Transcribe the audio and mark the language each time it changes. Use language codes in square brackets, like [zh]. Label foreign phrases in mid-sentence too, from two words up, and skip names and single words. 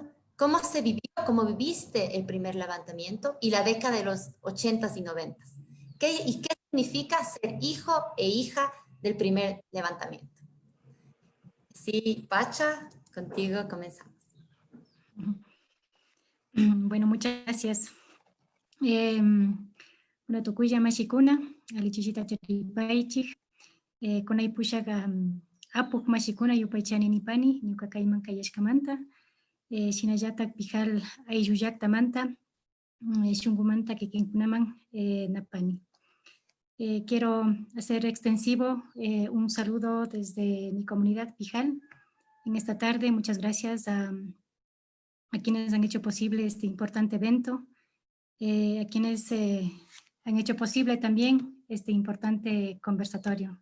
[es] ¿Cómo se vivió, cómo viviste el primer levantamiento y la década de los 80s y 90s? ¿Y qué significa ser hijo e hija del primer levantamiento? Sí, Pacha, contigo comenzamos. Bueno, muchas gracias. [qu] Una tucuya mashikuna, alichishita charipaichik, kunay pushaga apuk mashikuna yupaychani nipani, ñuka kayman kayashkamanta, shinallatak pijal aylluyaktamanta, shunkumanta kikinkunaman napani. [es] Quiero hacer extensivo un saludo desde mi comunidad Pijal en esta tarde. Muchas gracias a quienes han hecho posible este importante evento, a quienes han hecho posible también este importante conversatorio.